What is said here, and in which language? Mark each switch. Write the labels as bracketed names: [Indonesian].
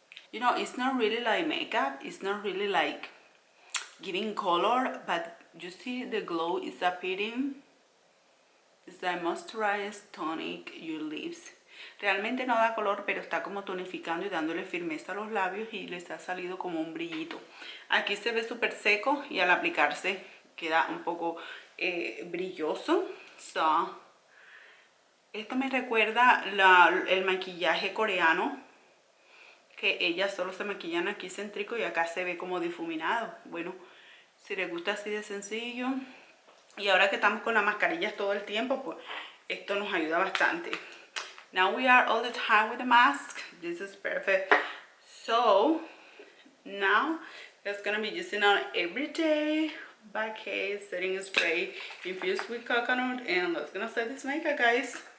[English] You know, it's not really like makeup, it's not really like giving color, but you see the glow is appearing. It's like moisturize, tonic your lips. [Spanish] Realmente no da color, pero está como tonificando y dándole firmeza a los labios, y les ha salido como un brillito. Aquí se ve súper seco y al aplicarse queda un poco brilloso. So, esto me recuerda el maquillaje coreano, que ellas solo se maquillan aquí céntrico y acá se ve como difuminado. Bueno, si les gusta así de sencillo, y ahora que estamos con las mascarillas todo el tiempo, pues esto nos ayuda bastante. [English] Now we are all the time with the mask. This is perfect. So now that's gonna be using our everyday Vacay setting spray infused with coconut, and let's gonna set this makeup, guys.